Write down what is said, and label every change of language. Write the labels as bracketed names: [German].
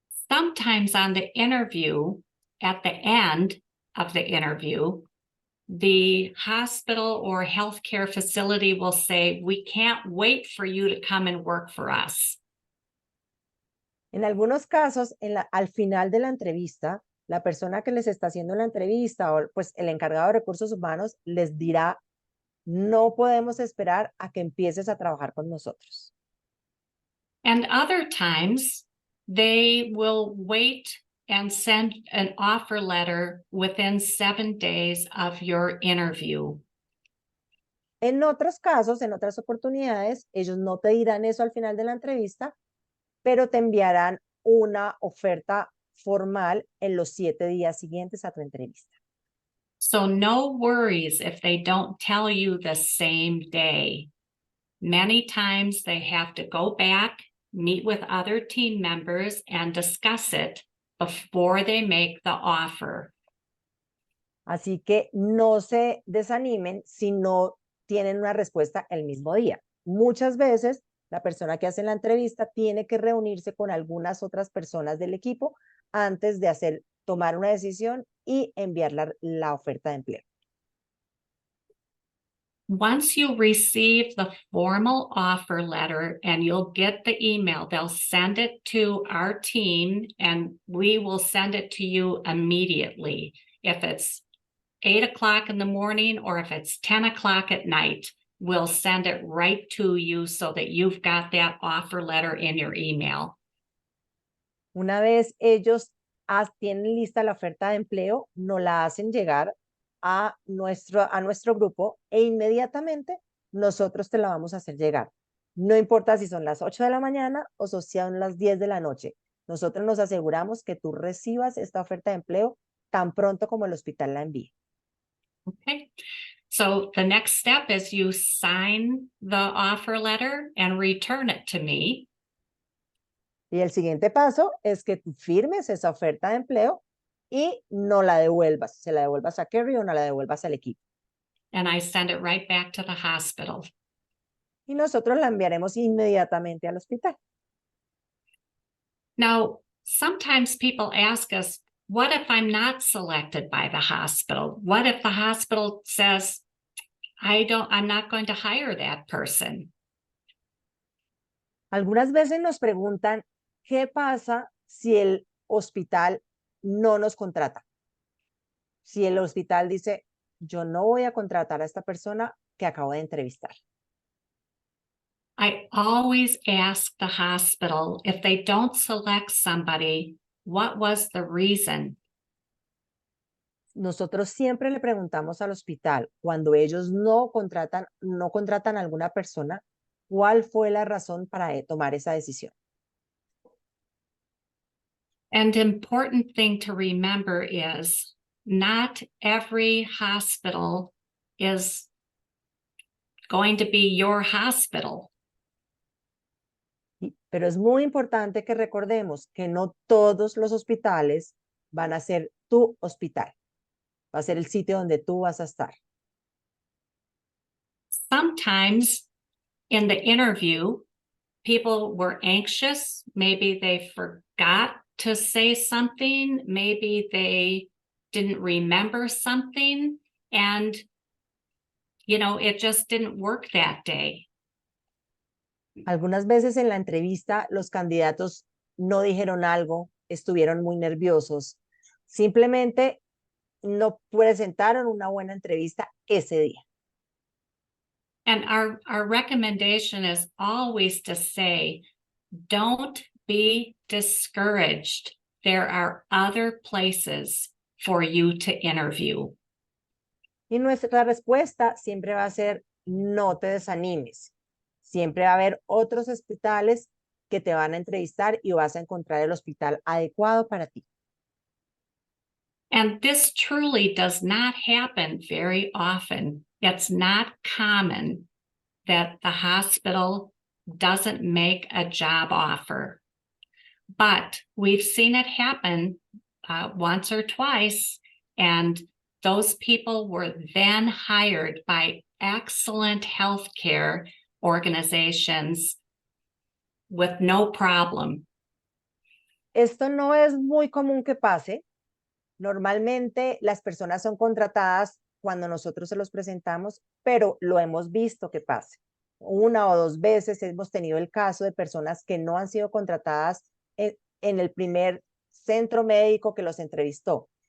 [English] Sometimes on the interview, at the end of the interview, the hospital or healthcare facility will say, we can't wait for you to come and work for us. [Spanish] En algunos casos, al final de la entrevista, la persona que les está haciendo la entrevista o pues el encargado de recursos humanos les dirá, no podemos esperar a que empieces a trabajar con nosotros. [English] And other times, they will wait and send an offer letter within 7 days of your interview. [Spanish] En otros casos, en otras oportunidades, ellos no te dirán eso al final de la entrevista, pero te enviarán una oferta formal en los 7 días siguientes a tu entrevista. [English] So no worries if they don't tell you the same day. Many times they have to go back, meet with other team members, and discuss it before they make the offer. [Spanish] Así que no se desanimen si no tienen una respuesta el mismo día. Muchas veces la persona que hace la entrevista tiene que reunirse con algunas otras personas del equipo antes de tomar una decisión y enviar la oferta de empleo. [English] Once you receive the formal offer letter and you'll get the email, they'll send it to our team and we will send it to you immediately if it's 8 o'clock in the morning or if it's 10 o'clock at night, we'll send it right to you so that you've got that offer letter in your email. [Spanish] Una vez ellos tienen lista la oferta de empleo, nos la hacen llegar a nuestro grupo e inmediatamente nosotros te la vamos a hacer llegar. No importa si son las 8 de la mañana o si son las 10 de la noche. Nosotros nos aseguramos que tú recibas esta oferta de empleo tan pronto como el hospital la envíe. [English] Okay. So the next step is you sign the offer letter and return it to me. [Spanish] Y el siguiente paso es que tú firmes esa oferta de empleo y no la devuelvas. Se la devuelvas a Kerry o no la devuelvas al equipo. [English] And I send it right back to the hospital. [Spanish] Y nosotros la enviaremos inmediatamente al hospital. [English] Now, sometimes people ask us, what if I'm not selected by the hospital? What if the hospital says, I'm not going to hire that person? [Spanish] Algunas veces nos preguntan, ¿qué pasa si el hospital no nos contrata? Si el hospital dice, yo no voy a contratar a esta persona que acabo de entrevistar. [English] I always ask the hospital if they don't select somebody, what was the reason? [Spanish] Nosotros siempre le preguntamos al hospital, cuando ellos no contratan a alguna persona, ¿cuál fue la razón para tomar esa decisión? [English] And important thing to remember is not every hospital is going to be your hospital. [Spanish] Pero es muy importante que recordemos que no todos los hospitales van a ser tu hospital. Va a ser el sitio donde tú vas a estar. [English] Sometimes in the interview, people were anxious. Maybe they forgot to say something. Maybe they didn't remember something. And, it just didn't work that day. [Spanish] Algunas veces en la entrevista los candidatos no dijeron algo, estuvieron muy nerviosos. Simplemente no presentaron una buena entrevista ese día. [English] And our recommendation is always to say, don't be discouraged. There are other places for you to interview. [Spanish] Y nuestra respuesta siempre va a ser, no te desanimes. Siempre va a haber otros hospitales que te van a entrevistar y vas a encontrar el hospital adecuado para ti. [English] And this truly does not happen very often. It's not common that the hospital doesn't make a job offer. But we've seen it happen once or twice, and those people were then hired by excellent healthcare organizations with no problem. [Spanish] Esto no es muy común que pase. Normalmente las personas son contratadas cuando nosotros se los presentamos, pero lo hemos visto que pase. Una o dos veces hemos tenido el caso de personas que no han sido contratadas en el primer centro médico que los entrevistó.